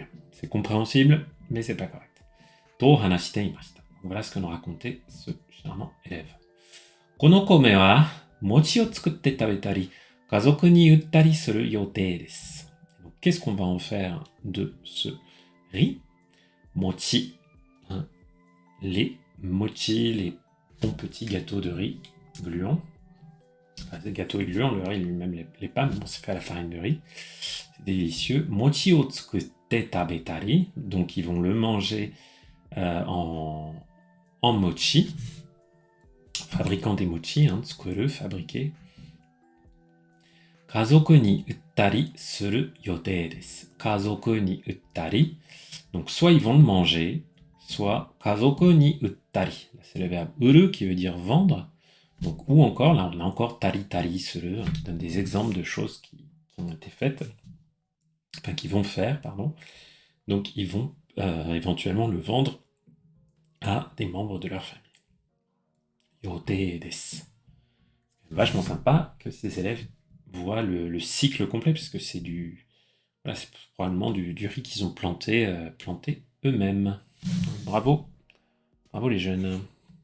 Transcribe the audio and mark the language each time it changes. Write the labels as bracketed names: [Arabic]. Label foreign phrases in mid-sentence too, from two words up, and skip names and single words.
[French] C'est compréhensible, mais c'est pas correct. [Japanese] と話していました. [French] Voilà ce que nous racontait ce charmant élève. [Japanese] この米は餅を作って食べたり、家族に売ったりする予定です. [French] Donc, qu'est-ce qu'on va en faire de ce riz? Mochi, hein, les mochi, les bons petits gâteaux de riz gluants. Enfin, des gâteaux et gluants, le riz lui-même les pas, mais bon, c'est fait à la farine de riz. C'est délicieux. [Japanese] 餅を作って食べたり, [French] donc ils vont le manger en mochi, fabriquant des mochi, hein, tsukuru, fabriquer. [Japanese] 家族に売ったりする予定です. 家族に売ったり. [French] Donc soit ils vont le manger, soit [Japanese] 家族に売ったり. [French] C'est le verbe uru qui veut dire vendre. Donc, ou encore, là on a encore [Japanese] たりたりする, [French] hein, qui donne des exemples de choses qui ont été faites, enfin qui vont faire, pardon. Donc ils vont éventuellement le vendre à des membres de leur famille. [Japanese] 予定です. [French] Vachement sympa que ces élèves voient le cycle complet, puisque c'est voilà, c'est probablement du riz qu'ils ont planté eux-mêmes. Bravo, bravo les jeunes.